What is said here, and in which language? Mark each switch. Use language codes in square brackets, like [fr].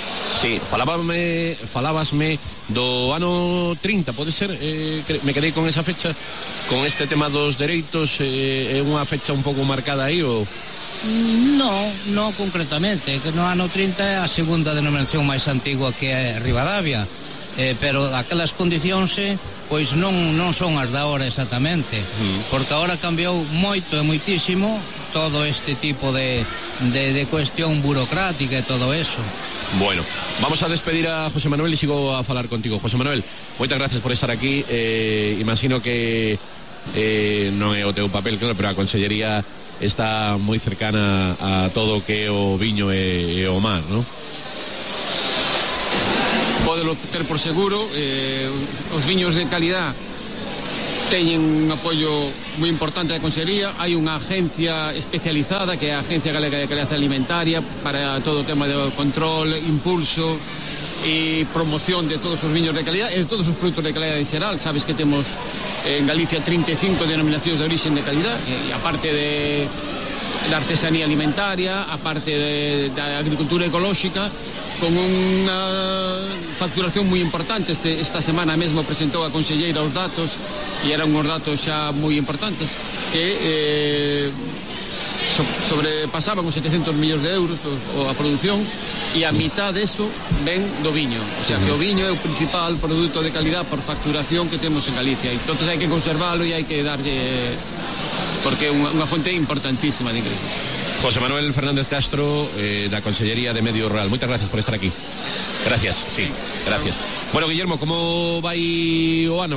[gl] Sí, falabasme do ano 30, pode ser, me quedei con esa fecha, con este tema dos dereitos, é unha fecha un pouco marcada aí, ou...? No concretamente, que no ano 30 é a segunda denominación máis antigua que é Rivadavia, pero aquelas condicións, pois non son as da hora exactamente, porque agora cambiou moito e moitísimo, [es] todo este tipo de cuestión burocrática y todo eso. Bueno, vamos a despedir a José Manuel y sigo a hablar contigo. José Manuel, muchas gracias por estar aquí. Imagino que no he oteo un papel, claro, pero la consellería está muy cercana a todo que [gl] o viño e o mar, [es] ¿no? [gl] Podelo ter por seguro, os viños de calidad teñen un apoio moi importante da consellería. Hai unha agencia especializada, que é a Agencia Galega de Calidade Alimentaria, para todo o tema de control, impulso e promoción de todos os viños de calidad e todos os produtos de calidad en xeral. Sabes que temos en Galicia 35 denominacións de origen de calidad, e aparte de da artesanía alimentaria, aparte da agricultura ecolóxica, con unha facturación moi importante. Esta semana mesmo presentou a conselleira os datos, e eran unos datos xa moi importantes, que sobrepasaban os 700 millóns de euros a producción, e a mitad de eso ven do viño. O sea, que o viño é o principal produto de calidad por facturación que temos en Galicia. Entonces hai que conservalo e hai que darlle, porque é unha fonte importantísima de ingresos. José Manuel Fernández Castro, da Consellería de Medio Rural. [es] Muchas gracias por estar aquí. Gracias, sí, gracias. Bueno, Guillermo, ¿cómo va [gl] o ano?